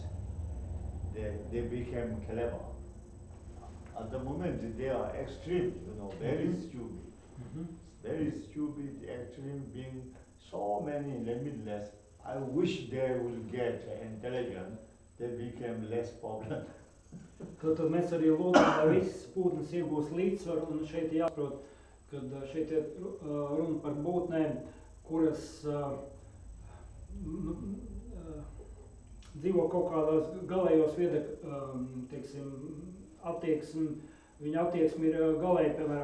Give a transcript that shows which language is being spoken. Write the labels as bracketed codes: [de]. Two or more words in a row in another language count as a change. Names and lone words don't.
[en] They become clever. At the moment they are extreme, very stupid. Very stupid, extreme being, so many limitless. I wish they will get intelligent, they become less problem. [lv] Tad mēs arī lūdzam, lai visas būtnes iegūs līdzsvaru, un šeit jāsaprot, kad šeit ir runa par būtnēm, kuras dzīvo kaut kādās galējos teiksim, viņa attieksme ir galēji, piemēram,